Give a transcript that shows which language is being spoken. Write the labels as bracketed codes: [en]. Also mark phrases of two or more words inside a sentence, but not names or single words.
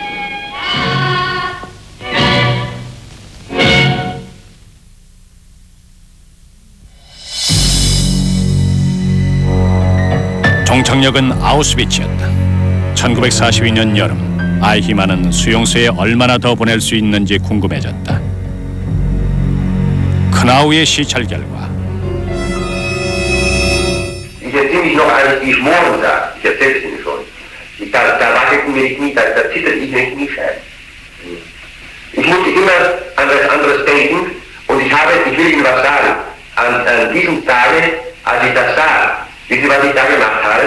[ko] 종착역은 아우슈비츠였다. 1942년 여름 아이히만은 수용소에 얼마나 더 보낼 수 있는지 궁금해졌다. 크나우의 시찰 결과 [de] Ich erzähle mich noch alles, wie ich morgen sage. Ich erzähle es Ihnen schon. Da wackelten mir die Knie, da zitterte ich in den Kniescheiben. Ich musste immer an was anderes denken und ich will Ihnen was sagen. An diesem Tage, als ich das sah, wissen Sie, was ich da gemacht habe?